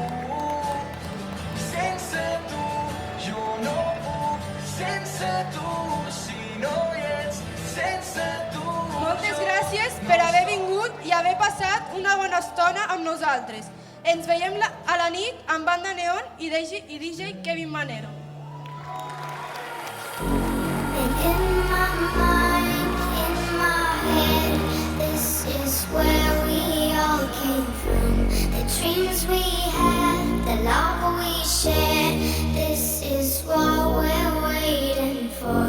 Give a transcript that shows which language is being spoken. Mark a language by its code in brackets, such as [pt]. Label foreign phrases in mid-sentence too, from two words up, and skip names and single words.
[ca] Sense tu jo no puc, sense tu si no hi ets, sense tu Moltes gràcies per haver vingut i haver passat una bona estona amb nosaltres. Ens veiem a la nit amb Banda Neon i DJ Kevin Manero. [en] In my mind, in my head, this is where we all came from. The dreams we had, the love we shared, this is what we're waiting for.